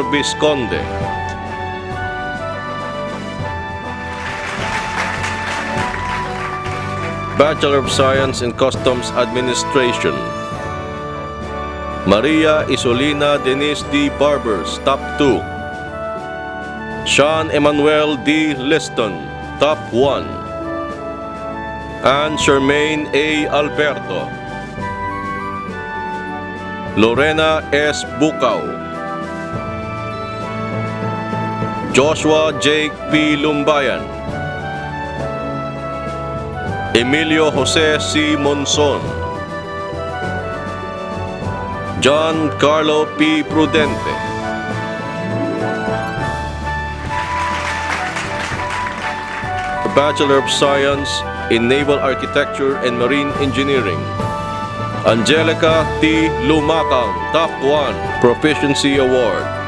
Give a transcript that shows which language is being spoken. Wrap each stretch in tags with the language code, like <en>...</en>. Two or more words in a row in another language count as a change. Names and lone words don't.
<en>Visconde, Bachelor of Science in Customs Administration, Maria Isolina Denise D. Barbers, Top 2, Sean Emmanuel D. Liston, Top 1, and Charmaine A. Alberto, Lorena S. Bukaw, Joshua Jake P. Lumbayan, Emilio Jose C. Monson, John Carlo P. Prudente, Bachelor of Science in Naval Architecture and Marine Engineering, Angelica T. Lumakang, Top 1, Proficiency Award.</en>